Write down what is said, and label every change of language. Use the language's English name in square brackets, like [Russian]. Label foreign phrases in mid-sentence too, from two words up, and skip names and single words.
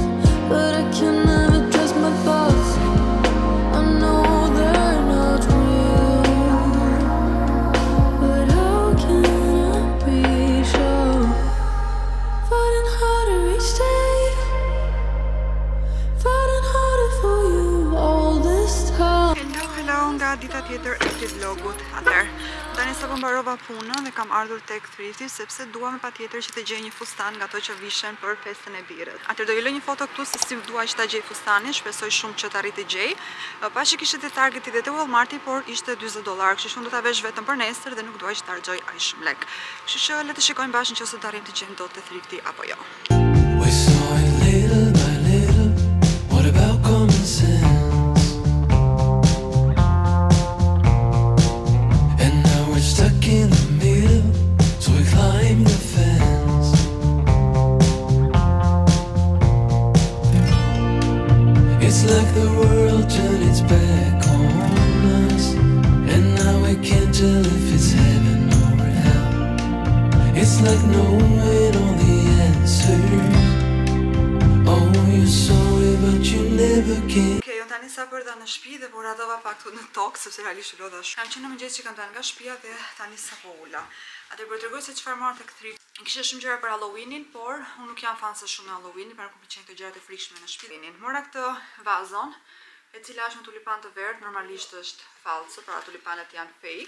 [English] But I can never trust my thoughts. I know they're not real, but how can I be sure? Fighting harder each day, fighting harder for you all this time. Hello, [Albanian] nga dita tjetër e këtij vlogut. Tani sapo mbarova punën dhe kam ardhur tek Thrifty sepse dua me patjetër që të gjej një fustan nga ato që vishen për festën e birrës. Atëherë do ju lë një foto këtu se si dua që ta gjej fustanin, shpresoj shumë që të arrit të gjej. Paqë kishte te Targeti dhe te Walmarti, por ishte $40, kështu që unë do ta vesh vetëm për nesër dhe nuk dua që ta harxoj aq shumë lek. Kështu që le të shikojmë bashkë nëse do të arrim të gjejmë dot te Thrifty apo jo. [English] We saw it little by little. What about common sense? And now we're stuck in the middle, so we climb the fence. It's like the world turned its back on us, and now we can't tell if it's heaven or hell. It's like knowing all the answers. Oh, you're sorry, but you never can. [Albanian] Okej, unë tani sa përda në shtëpi dhe po radova pak këtu në tokë sepse realisht u lodha shumë. Kam qenë në mëngjes që kam dalë nga shtëpia dhe tani sapo ula. Atë për t'rregoj se çfarë marr tek Thrift. Kishte shumë gjëra për Halloweenin, por unë nuk jam fan se shumë në Halloween, për nuk më pëlqejnë këto gjërat e frikshme në shtëpi. Mora këtë vazon, e cila është me tulipan të verdh, normalisht është fallco, pra tulipanet janë fake.